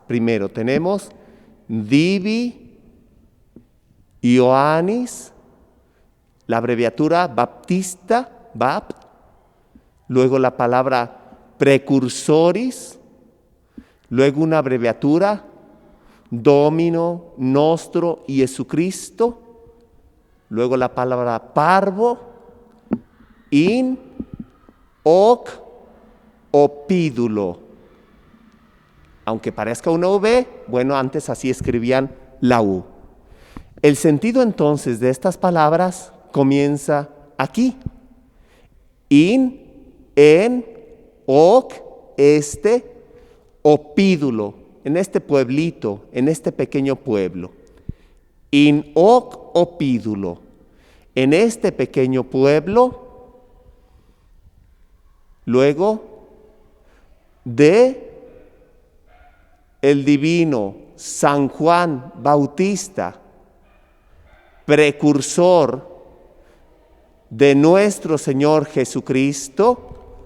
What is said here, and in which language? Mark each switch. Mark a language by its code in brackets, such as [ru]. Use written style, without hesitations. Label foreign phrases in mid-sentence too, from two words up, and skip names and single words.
[es] Primero tenemos [la] Divi Ioannis, [es] la abreviatura Baptista, Bapt, luego la palabra Precursoris, luego una abreviatura [la] Domino, Nostro [es] y Jesucristo, luego la palabra [la] Parvo, In, Hoc, Opídulo. [es] Aunque parezca una V, bueno, antes así escribían la U. El sentido entonces de estas palabras comienza aquí. [la] In, en, hoc, opídulo, [es] en este pueblito, en este pequeño pueblo. [la] In hoc opídulo, [es] en este pequeño pueblo. Luego, de el divino San Juan Bautista, precursor de nuestro Señor Jesucristo.